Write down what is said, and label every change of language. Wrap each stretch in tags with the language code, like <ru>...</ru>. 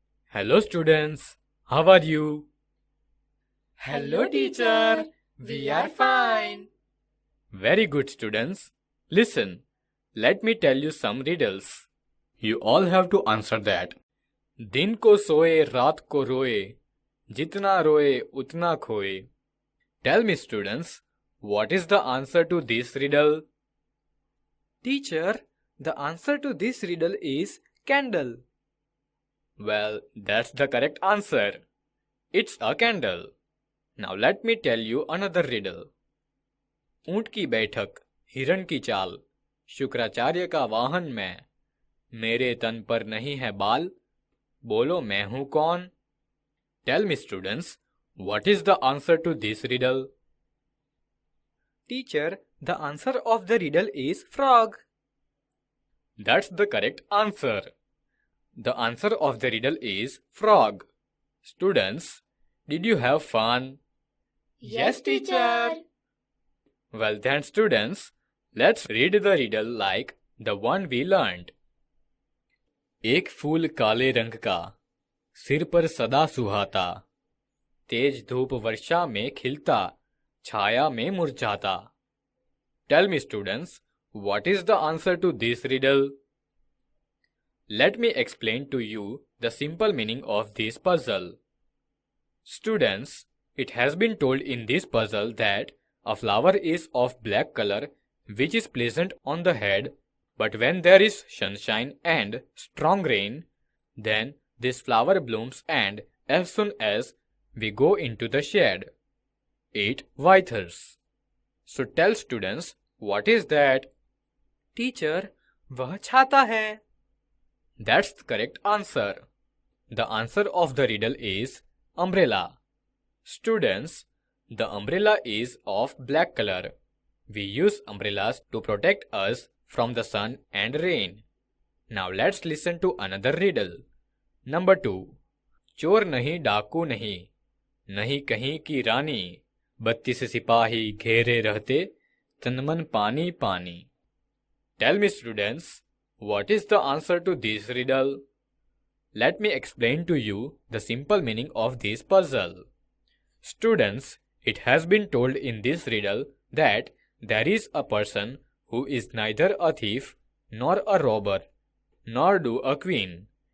<en>Hello students, how are you? Hello teacher, we are fine. Very good students. Listen, let me tell you some riddles. You all have to answer that.</en> <hi>दिन को सोए रात को रोए, जितना रोए उतना खोए.</hi> <en>Tell me students, what is the answer to this riddle? Teacher, the answer to this riddle is candle. Well, that's the correct answer. It's a candle. Now let me tell you another riddle.</en> <hi>ऊंट की बैठक, हिरण की चाल, शुक्राचार्य का वाहन मैं, मेरे तन पर नहीं है बाल, बोलो मैं हूं कौन?</hi> <en>Tell me students, what is the answer to this riddle? Teacher, the answer of the riddle is frog. That's the correct answer. The answer of the riddle is frog. Students, did you have fun? Yes, teacher. Well then students, let's read the riddle like the one we learned.</en> <hi>एक फूल काले रंग का, सिर पर सदा सुहाता, तेज धूप वर्षा में खिलता, छाया में मुरझाता.</hi> <en>Tell me students, what is the answer to this riddle? Let me explain to you the simple meaning of this puzzle. Students, it has been told in this puzzle that a flower is of black color which is pleasant on the head, but when there is sunshine and strong rain, then this flower blooms and as soon as we go into the shade, it withers. So tell students, what is that?</en> <hi>Teacher, वह छाता है.</hi> <en>That's the correct answer. The answer of the riddle is umbrella. Students, the umbrella is of black color. We use umbrellas to protect us from the sun and rain. Now let's listen to another riddle. Number 2.</en> <hi>चोर नहीं डाकू नहीं, नहीं कहीं की रानी, 32 सिपाही घेरे रहते, तनमन पानी पानी.</hi> <en>Tell me students, what is the answer to this riddle? Let me explain to you the simple meaning of this puzzle. Students, it has been told in this riddle that there is a person who is neither a thief nor a robber, nor do a queen.</en>